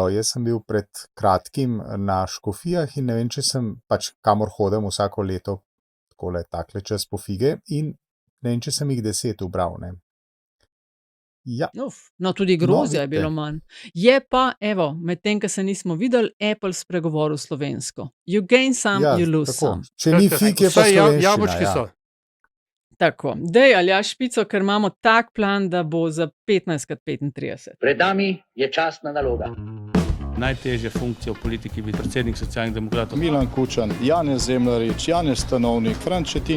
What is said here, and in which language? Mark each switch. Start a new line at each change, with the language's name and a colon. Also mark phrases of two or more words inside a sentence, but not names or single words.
Slovenian: Jaz sem bil pred kratkim na Škofijah in ne vem, če sem pač kamor hodem vsako leto takle čas po fige in ne vem, če sem jih 10 ubral, ne. Ja. No, tudi grozja je bilo manj. Je pa, evo, med tem, ko se nismo videli, Apple spregovoril slovensko.
English: You gain some, you lose some.
Slovenian: Če ni fig, je pa slovenščina. Jabolčki so. Tako, dej Aljaž Špico, ker imamo tak plan, da bo za 15x35. Pred nami je častna naloga. Najtežje funkcije v politiki bi predsednik Socialnih demokratov. Milan Kučan, Janez Zemljarič, Janez Stanovnik, Franc Šetinc.